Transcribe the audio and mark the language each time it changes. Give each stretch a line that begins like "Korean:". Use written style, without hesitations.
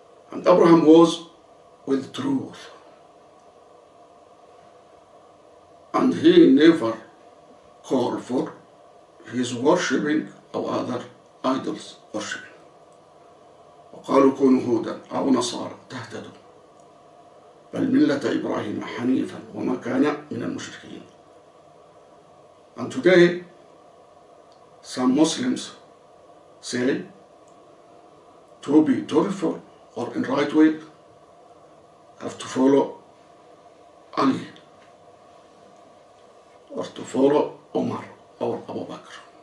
English: And Abraham was with truth. And he never called for his worshipping of other idols worshipping.
Arabic: وقالوا كونوا هودا أو نصارى تهتدوا بل ملة إبراهيم حنيفا وما كان من المشركين.
English: And today some Muslims say to be truthful or in right way have to follow Ali or to follow Omar or Abu Bakr.